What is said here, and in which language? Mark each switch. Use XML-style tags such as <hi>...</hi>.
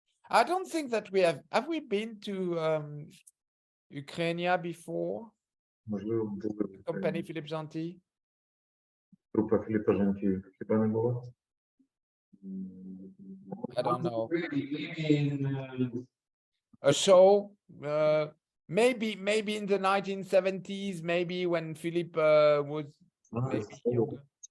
<en>I don't think that have we been to Ukraine before?</en> <uk>Можливо, були</uk> <en>Company Філіппом Жанті?</en> <uk>Група Філіппа Жанті хіба не була?</uk> <en>I don't know. Maybe in. A show, maybe in the 1970s, maybe when Philip was maybe younger.</en>